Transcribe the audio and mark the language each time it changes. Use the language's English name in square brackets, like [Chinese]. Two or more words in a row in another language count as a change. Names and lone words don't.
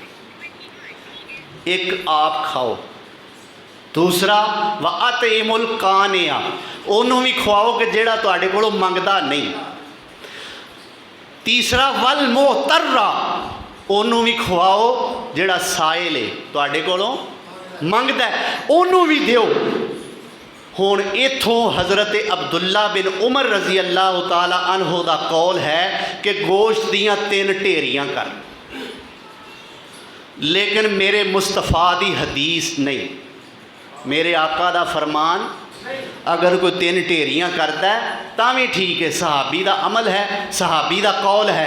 [Punjabi] اک آپ کھاؤ، دوسرا [Arabic] وأطعموا القانع [Punjabi] انہوں‌نے بھی کھواؤ کہ جیہڑا تہاڈے کولوں منگدا نہیں، تیسرا [Arabic] والمعتر [Punjabi] انہوں‌نے بھی کھواؤ جیہڑا سائل ہے تہاڈے کولوں منگدا انہوں‌نے بھی دیو. ہن اتھوں حضرت عبداللہ بن عمر [Arabic] رضی اللہ تعالیٰ عنہ [Punjabi] دا قول ہے کہ گوشت دیاں 3 ڈھیریاں کر، لیکن میرے مصطفیٰ دی حدیث نہیں، میرے آقا دا فرمان اگر کوئی 3 ڈھیریاں کرتا ہے تاں بھی ٹھیک ہے، صحابی دا عمل ہے، صحابی دا قول ہے.